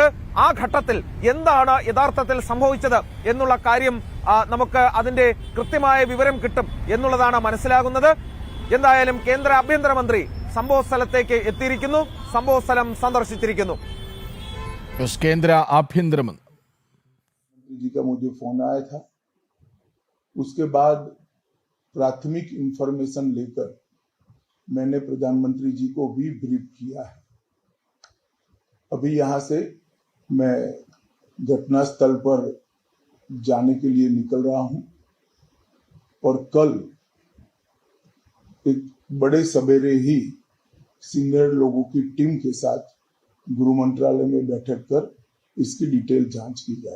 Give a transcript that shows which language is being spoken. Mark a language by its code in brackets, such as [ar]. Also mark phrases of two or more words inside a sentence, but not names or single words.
[ml] ആ ഘട്ടത്തിൽ എന്താണ് യഥാർത്ഥത്തിൽ സംഭവിച്ചത് എന്നുള്ള കാര്യം നമുക്ക് അതിന്റെ കൃത്യമായ വിവരം കിട്ടും എന്നുള്ളതാണ് മനസ്സിലാകുന്നത്. എന്തായാലും കേന്ദ്ര ആഭ്യന്തരമന്ത്രി സംഭവ സ്ഥലത്തേക്ക് എത്തിയിരിക്കുന്നു, സംഭവ സ്ഥലം സന്ദർശിച്ചിരിക്കുന്നു. കേന്ദ്ര ആഭ്യന്തരമന്ത്രി [hi] जी का मुझे फोन आया था। उसके बाद प्राथमिक इंफॉर्मेशन लेकर मैंने प्रधानमंत्री जी को भी ब्रीफ किया है। अभी यहां से मैं घटनास्थल पर जाने के लिए निकल रहा हूं और कल एक बड़े सवेरे ही सीनियर लोगों की टीम के साथ गृह मंत्रालय में बैठक कर इसकी डिटेल जांच की जाएगी।